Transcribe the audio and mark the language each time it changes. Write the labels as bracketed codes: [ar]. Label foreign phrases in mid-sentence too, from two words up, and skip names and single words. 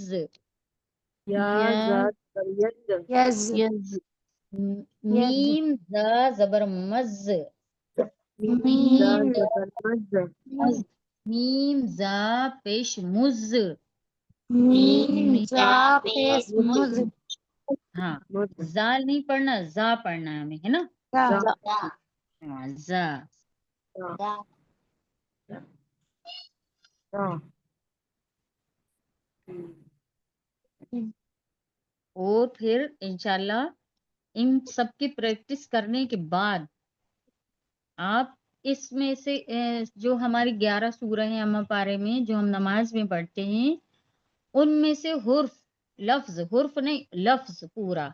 [ur] یا زا زبر یز، یز. میم زا زبر مز، میم زا زبر مز، میم زا پیش مز. میم زا پیش مز. ہاں زال نہیں پڑھنا، زا پڑھنا ہے ہمیں، ہے نا. ہاں زا. اور پھر انشاءاللہ ان سب کی پریکٹس کرنے کے بعد آپ اس میں سے جو ہماری 11 سورہ ہیں اما پارے میں جو ہم نماز میں پڑھتے ہیں، ان میں سے حرف نہیں لفظ پورا.